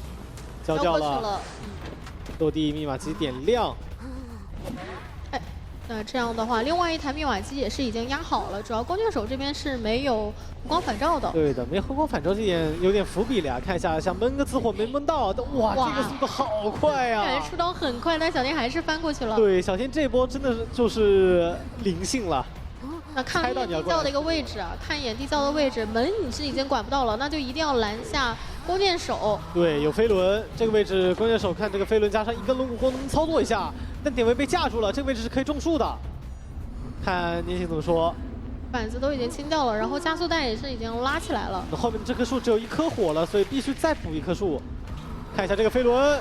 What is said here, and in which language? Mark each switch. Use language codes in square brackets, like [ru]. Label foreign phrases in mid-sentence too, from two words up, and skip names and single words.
[zh] 交掉了。落地密碼機點亮。哎，那這樣的話，另外一台密碼機也是已經壓好了，主要弓箭手這邊是沒有回光返照的。对的，沒回光返照這點有點伏筆了呀。看一下，想悶個自火沒悶到，哇，這個速度好快啊！感覺出刀很快，但小天還是翻過去了。對，小天這波真的就是靈性了。那看地窖的一個位置啊，看一眼地窖的位置，門你是已經管不到了，那就一定要攔下弓箭手。对，有飞轮，這個位置弓箭手看這個飛輪加上一根龍骨弓能操作一下，但點位被架住了，這個位置是可以種樹的。看年輕怎麼說。板子都已經清掉了，然後加速帶也是已經拉起來了。那後面這棵樹只有1棵火了，所以必須再補1棵樹。看一下這個飛輪。